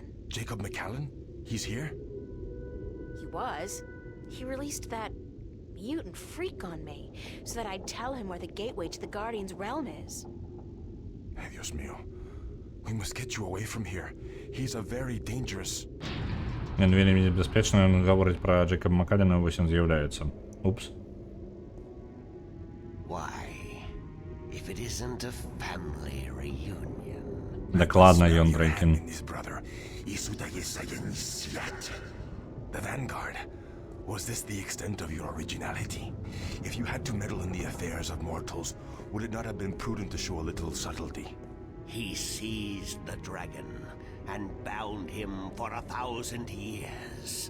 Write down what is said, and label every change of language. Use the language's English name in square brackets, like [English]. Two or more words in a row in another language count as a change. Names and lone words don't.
[English] Jacob McAllen? He's here? He was. He released that mutant freak on me, so that I'd tell him where the gateway to the Guardian's realm is. [Spanish] Ay, Dios mío. [English] We must get you away from here. He's a very dangerous... [Belarusian] Ён вельмі небяспечны, ён гаворыць пра Джейкаба Макалена, вось ён з'яўляецца. Упс. [English] Why, if it isn't a family reunion. [Belarusian] Дакладна ён Брейкін. [English] The Vanguard. Was this the extent of your originality? If you had to meddle in the affairs of mortals, would it not have been prudent to show a little subtlety? He seized the dragon and bound him for 1,000 years.